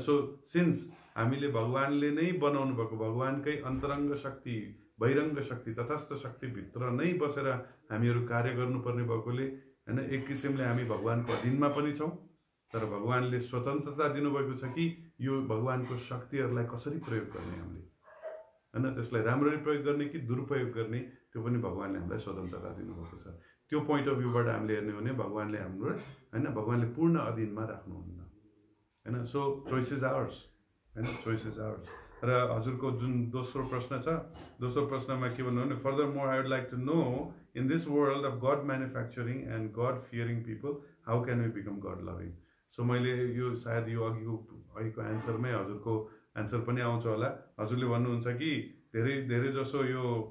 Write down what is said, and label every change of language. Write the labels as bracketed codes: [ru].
[ne] So since हामीले भगवानले नै बनाउनु भएको, भगवानकै अन्तरङ्ग शक्ति, बहिरङ्ग शक्ति, तटस्थ शक्तिभित्र नै बसेर हामीहरू कार्य गर्नुपर्ने भएकोले हैन, एक किसिमले हामी भगवानको अधीनमा पनि छौँ, तर भगवानले स्वतन्त्रता दिनुभएको छ कि यो भगवानको शक्तिहरूलाई कसरी प्रयोग गर्ने हामीले हैन, त्यसलाई राम्ररी प्रयोग गर्ने कि दुरुपयोग गर्ने, त्यो पनि भगवानले हामीलाई स्वतन्त्रता दिनुभएको छ। त्यो पोइन्ट अफ भ्यूबाट हामीले हेर्ने हो भने भगवानले हाम्रो हैन, भगवानले पूर्ण अधीनमा राख्नुहुन्न हैन। [en] So choice is ours हैन, choice is ours. [ne] र हजुरको जुन दोस्रो प्रश्न छ, दोस्रो प्रश्नमा के भन्नु भने, [en] Further more I would like to know in this world of God manufacturing and God fearing people how can we become God loving. [ne] So मैले यो सायद यो अघिको एन्सरमै हजुरको एन्सर पनि आउँछ होला। हजुरले भन्नुहुन्छ कि धेरै जसो यो